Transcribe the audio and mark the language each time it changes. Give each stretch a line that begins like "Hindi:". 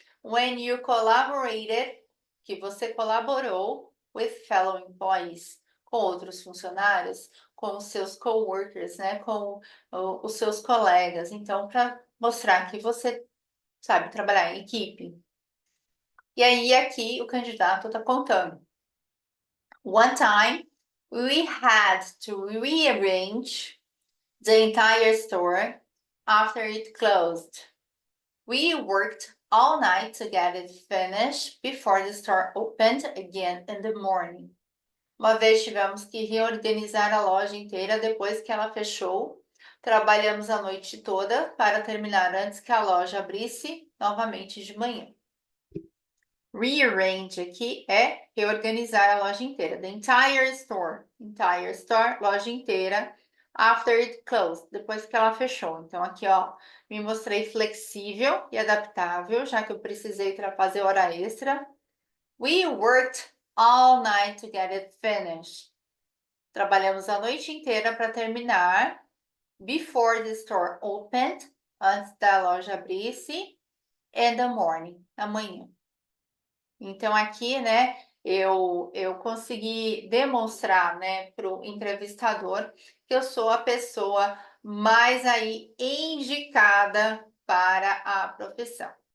English: When you collaborated,
Portuguese: que você colaborou
English: with fellow employees,
Portuguese: com outros funcionários, com os seus
English: coworkers,
Portuguese: né, com os seus colegas. Então, para mostrar que você sabe trabalhar em equipe. E aí, aqui, o candidato está contando.
English: One time, we had to rearrange the entire store after it closed. We worked all night to get it finished before the store opened again in the morning.
Portuguese: Uma vez tivemos que reorganizar a loja inteira depois que ela fechou. Trabalhamos a noite toda para terminar antes que a loja abrisse novamente de manhã. Rearrange aqui é reorganizar a loja inteira.
English: The entire store,
Portuguese: loja inteira.
English: After it closed,
Portuguese: depois que ela fechou. Então, aqui, ó, me mostrei flexível e adaptável, já que eu precisei fazer hora extra.
English: We worked all night to get it finished.
Portuguese: Trabalhamos a noite inteira para terminar.
English: Before the store opened,
Portuguese: antes da loja abrisse.
English: In the morning,
Portuguese: amanhã. Então, aqui, né, eu consegui demonstrar, né, para o entrevistador que eu sou a pessoa mais aí indicada para a profissão.